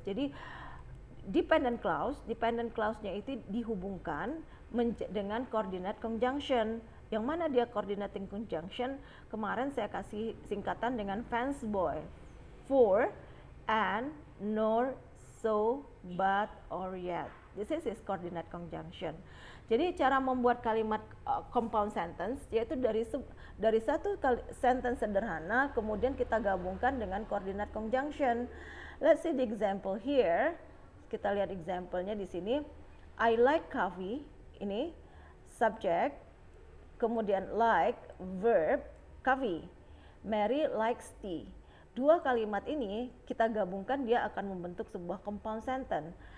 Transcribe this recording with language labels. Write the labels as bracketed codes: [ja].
[id] Jadi dependent clause-nya itu dihubungkan dengan coordinate conjunction. Yang mana dia coordinating conjunction? Kemarin saya kasih singkatan dengan fence boy, [en] for, and, nor, so, but, or yet. This is coordinate conjunction. [id] Jadi cara membuat kalimat compound sentence yaitu dari satu sentence sederhana kemudian kita gabungkan dengan coordinate conjunction. [en] Let's see the example here. [id] Kita lihat example-nya di sini. [en] I like coffee, [id] ini subject, kemudian like verb coffee. [en] Mary likes tea. [id] Dua kalimat ini kita gabungkan dia akan membentuk sebuah compound sentence.